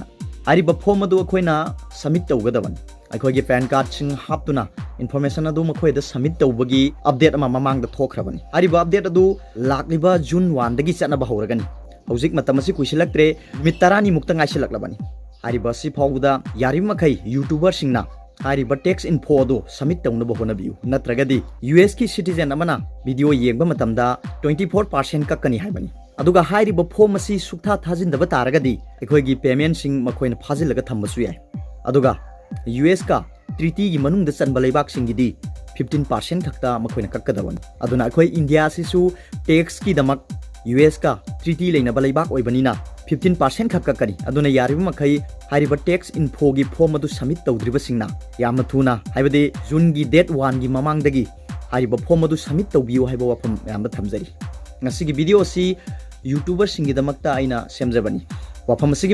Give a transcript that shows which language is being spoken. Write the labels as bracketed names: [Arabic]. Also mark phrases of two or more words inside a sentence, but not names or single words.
[Manipuri] hariba form adu akoina submit tawgadaban aikogi [English] pan card [Manipuri] sing haptuna information adu makoida submit tawbagi update ama mamangda thokrabani hariba update adu lakliba June 1 dagi chatna bahoragani hojik matamasi kuisilaktre mitarani mukta ngaisilaklabani hariba si phawda yarimakai YouTuber singna hariba [English] tax info [Manipuri] adu submit tawna bahona biu natragadi US ki citizen amana video yengba matamda 24% kakkani haibani aduga hariba form asi suktha thajindaba taragadi aikogi payment sing makoina phajilaga thambasu yai aduga US ka treaty gi manungda chanba leibak singidi 15% khakta makoina kakkadaban aduna akoi India sisu tax ki damak US ka treaty leina leibak oibanina 15% khakka kari aduna yariba makai hariba [English] tax info [Manipuri] gi form adu submit tawdriba singna yamna thuna haibadi June gi date 1 gi mamangdagi hariba form adu submit tawbiyo haiba wafam yamda thamjari ngasigi video si YouTuber singidamakta aina semjabani wafam asigi